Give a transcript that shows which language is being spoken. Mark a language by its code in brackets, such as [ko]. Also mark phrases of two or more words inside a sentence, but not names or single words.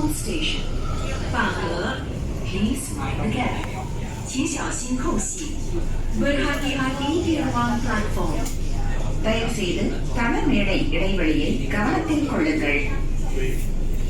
[en] station. 饭盒 Please mind the gap. [zh] 请小心空隙. [ms] Berhati-hati di ruang platform. [ta] தயவு செய்து தளமேடை இடைவெளியை கவனத்தில் கொள்ளுங்கள்